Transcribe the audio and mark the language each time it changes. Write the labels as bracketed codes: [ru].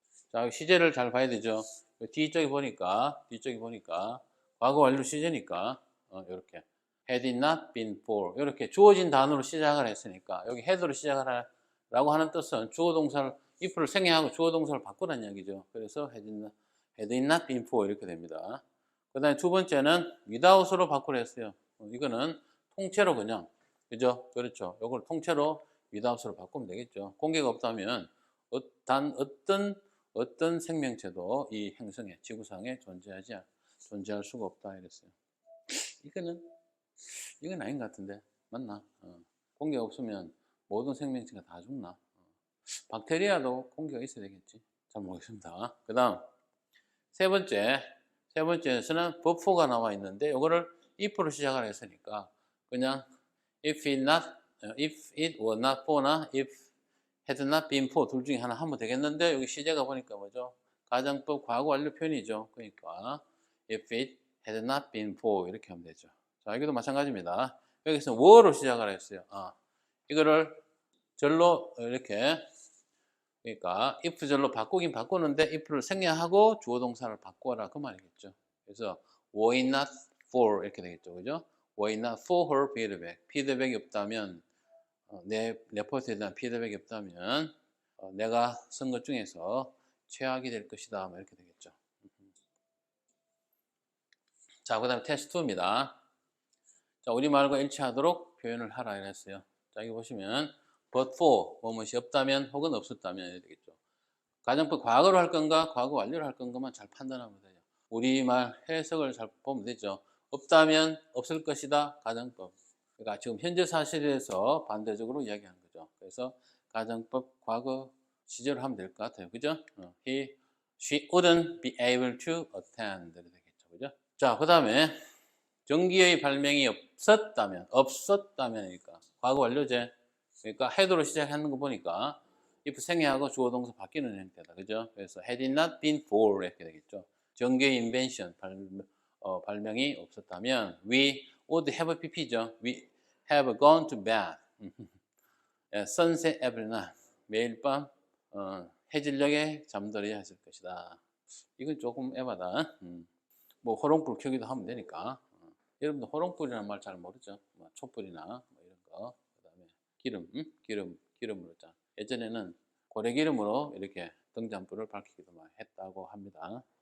[ko] 자, 시제를 잘 봐야 되죠. 뒤쪽에 보니까 과거 완료 시제니까 이렇게 [en] had it not been for [ko] 이렇게 주어진 단어로 시작을 했으니까 여기 had로 시작을 하라고 하는 뜻은 주어 동사를 if를 생략하고 주어 동사를 바꾸라는 이야기죠. 그래서 [en] had it not been for [ko] 이렇게 됩니다. 그 다음에 두 번째는 without으로 바꾸려 했어요. 이거는 통째로 그냥, 그죠? 그렇죠. 이걸 통째로 without으로 바꾸면 되겠죠. 공개가 없다면 단 어떤 생명체도 이 행성에 지구상에 존재할 수가 없다 이랬어요. 이건 아닌 것 같은데 맞나? 공기가 없으면 모든 생명체가 다 죽나? 박테리아도 공기가 있어야 되겠지. 잘 모르겠습니다. 그 다음 세 번째에서는 but4가 나와 있는데 이거를 if로 시작을 했으니까 그냥 [en] if it were not for [ko] 나 [en] if had not been for [ko] 둘 중에 하나 하면 되겠는데 여기 시제가 보니까 뭐죠? 가정법 과거 완료 표현이죠. 그러니까 [en] if it had not been for [ko] 이렇게 하면 되죠. 자, 여기도 마찬가지입니다. 여기서 were로 시작을 했어요. 이거를 절로 이렇게 그러니까 if 절로 바꾸긴 바꾸는데 if를 생략하고 주어 동사를 바꿔라 그 말이겠죠. 그래서 [en] were it not for [ko] 이렇게 되겠죠. 그죠? [en] were it not for her feedback. [ko] 피드백이 없다면 내 레포트에 대한 피드백이 없다면 내가 쓴 것 중에서 최악이 될 것이다. 뭐 이렇게 되겠죠. 자, 그 다음에 테스트 2입니다. 자, 우리말과 일치하도록 표현을 하라 이랬어요. 자, 여기 보시면 but for 뭐뭇이 없다면 혹은 없었다면 이렇게 되겠죠. 가정법 과거로 할 건가 과거 완료로 할 건가만 잘 판단하면 돼요. 우리말 해석을 잘 보면 되죠. 없다면 없을 것이다 가정법. 그러니까 지금 현재 사실에서 반대적으로 이야기하는 거죠. 그래서 가정법 과거 시제로 하면 될 것 같아요. 그죠? [en] She wouldn't be able to attend. [ko] 이렇게 되겠죠. 그죠? 자, 그 다음에 전기의 발명이 없었다면이니까 과거 완료제. 그러니까 had로 시작하는 거 보니까 if 생략하고 주어 동사 바뀌는 형태다. 그죠? 그래서 [en] had it not been for [ko] 이렇게 되겠죠. 전기의 invention 발명이 없었다면 [en] we would have pp [ko] 죠. [en] We have gone to bed. sunset every night. [ko] 매일 밤 해질녘에 잠들어야 했을 것이다. 이건 조금 에바다. 뭐 호롱불 켜기도 하면 되니까. 여러분들 호롱불이라는 말 잘 모르죠? 뭐 촛불이나 뭐 이런 거. 그다음에 기름으로 짠. 예전에는 고래기름으로 이렇게 등잔불을 밝히기도 많이 했다고 합니다.